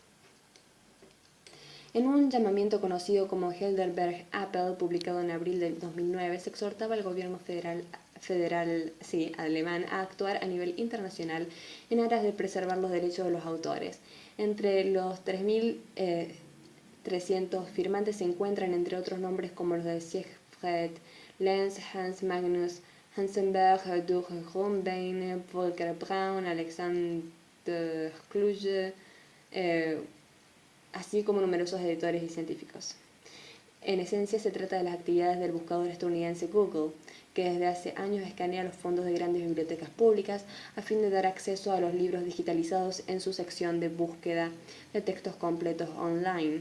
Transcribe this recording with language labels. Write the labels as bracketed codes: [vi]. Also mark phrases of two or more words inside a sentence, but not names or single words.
[es] En un llamamiento conocido como Heidelberg Appell, publicado en abril de 2009, se exhortaba al gobierno federal alemán a actuar a nivel internacional en aras de preservar los derechos de los autores. Entre los 3.300 firmantes se encuentran, entre otros nombres, como los de Siegfried Lenz, Hans Magnus Hansenberg, Dürr Grünbein, Volker Braun, Alexander Kluge, así como numerosos editores y científicos. En esencia, se trata de las actividades del buscador estadounidense Google, que desde hace años escanea los fondos de grandes bibliotecas públicas a fin de dar acceso a los libros digitalizados en su sección de búsqueda de textos completos online.